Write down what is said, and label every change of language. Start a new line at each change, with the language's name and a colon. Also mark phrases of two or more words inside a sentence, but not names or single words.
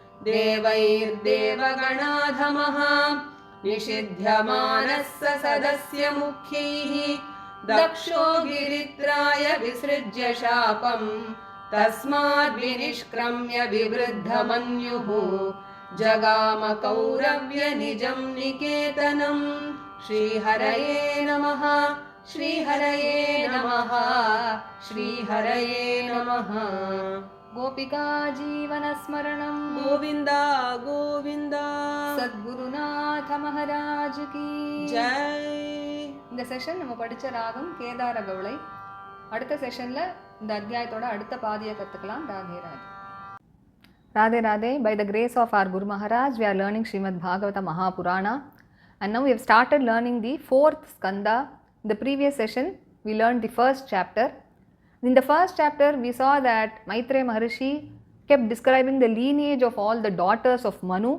Sanskrit: देवैर्देवगणाधमः निषिध्यमानः स सदस्य मुख्यैः दक्षो गिरित्राय विसृज्य शापम् तस्माद्विनिष्क्रम्य विवृद्धमन्युः जगाम कौरव्य निजं निकेतनम् श्रीहरये नमः श्रीहरये नमः श्रीहरये नमः गोपिका जीवनस्मरणं गोविन्द गोविन्द
Hindi: सद्गुरुनाथ महाराज की जय
Tamil: இந்த செஷன் நம்ம படிச்ச ராகம் கேதார கவுளை. அடுத்த செஷன்ல இந்த அத்தியாயத்தோட அடுத்த பாதியை கத்துக்கலாம். ராதே ராதே.
English: Radhe Radhe. By the grace of our Guru Maharaj, we are learning Srimad Bhagavata Mahapurana, and now we have started learning the 4th skanda. In the previous session, we learned the first chapter. In the first chapter, we saw that Maitreya Maharishi kept describing the lineage of all the daughters of Manu.